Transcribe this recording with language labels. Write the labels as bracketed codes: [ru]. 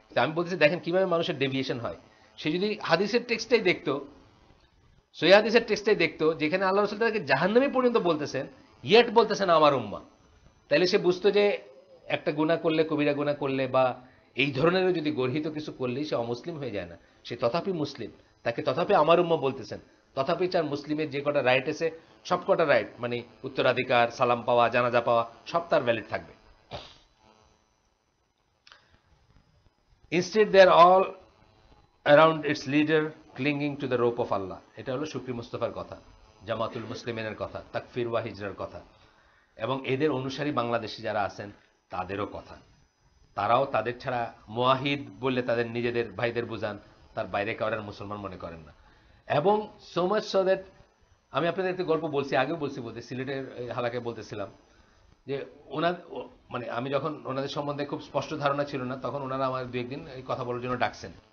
[bn] আমি বলতেছি দেখেন কিভাবে মানুষের ডেভিয়েশন হয়। সে যদি হাদিসের টেক্সটাই দেখতো, সহিহ হাদিসের টেক্সটাই দেখতো, যেখানে আল্লাহ রাসূল তাকে জাহান্নামী পর্যন্ত বলতেছেন, ইয়েট বলতেছেন আমার উম্মাহ, তাহলে সে বুঝতো যে একটা গুনাহ করলে, কবিরা গুনাহ করলে বা এই ধরনের যদি গর্হিত কিছু করলেই সে অমুসলিম হয়ে যায় না, সে তথাপি মুসলিম। তাকে তথাপি আমার উম্মাহ বলতেছেন, তথাপি চার মুসলিমের যে কটা রাইট আছে সব কটা রাইট, মানে উত্তরাধিকার, সালাম পাওয়া, জানাজা পাওয়া, সব তার ভ্যালিড থাকবে। [en] Instead they are all around its leader clinging to the rope of Allah। [bn] এটা হলো শুকরি মুস্তাফার কথা, জামাতুল মুসলিমিনের কথা, তাকফির ওয়া হিজরার কথা, এবং এদের অনুসারী বাংলাদেশে যারা আছেন তাদেরও কথা। তারাও তাদের ছাড়া মুয়াহিদ বললে তাদের নিজেদের ভাইদের বুঝান, তার বাইরে কাউরের মুসলমান মনে করেন না। এবং [en] so much so that, [bn] আমি আপনাদের একটা গল্প বলছি, আগেও বলছি, সিলেটের হালাকে বলতেছিলাম যে ওনার মানে আমি যখন ওনাদের সম্বন্ধে খুব স্পষ্ট ধারণা ছিল না, তখন ওনারা আমার দু একদিন এই কথা বলার জন্য ডাকছেন।